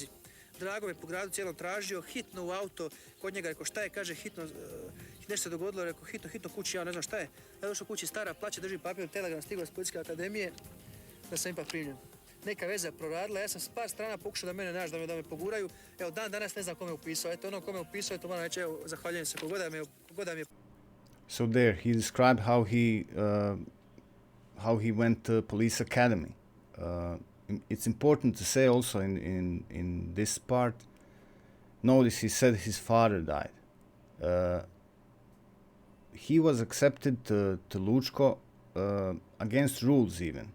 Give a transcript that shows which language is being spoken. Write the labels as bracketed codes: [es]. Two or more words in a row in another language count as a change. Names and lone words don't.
[hr] Drago me po gradu cijelom tražio, hitno u auto, kod njega rekao šta je, kaže hitno, nešto se dogodilo, rekao hitno kući, ja ne znam šta je. Ja došao kući, stara plaća, drži papir, telegram, stigla s policijske akademije, da sam ipak primljen. Neka veza proradila, ja sam s par strana pokušao da mene nađu, da me poguraju. Evo, danas ne znam kome je upisao. Eto, ono kome je upisao, eto, moram reći, evo, zahvaljujem se, kogoda mi je. [en] So there, he described how he went to police academy. It's important to say also in this part, notice he said his father died. He was accepted to Lučko against rules even.